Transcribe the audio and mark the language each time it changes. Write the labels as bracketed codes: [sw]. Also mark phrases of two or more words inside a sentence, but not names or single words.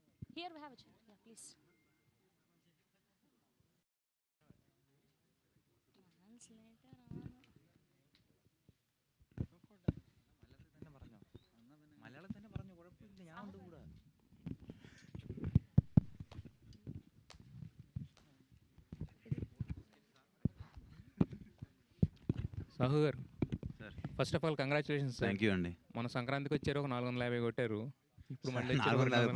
[en] Here we have a chair. Yeah, please. Translator [ml] ആണ്. മലയാളത്തിൽ തന്നെ പറഞ്ഞു, കുഴപ്പമില്ല, ഞാൻ ഉണ്ട് കൂടെ. [te] సాహు గారు, సార్ [en] First of all congratulations sir. thank you [te] అండి. మన సంక్రాంతికి వచ్చారు, ఒక 450 కొట్టారు. ఇప్పుడు మళ్ళీ వచ్చారు 450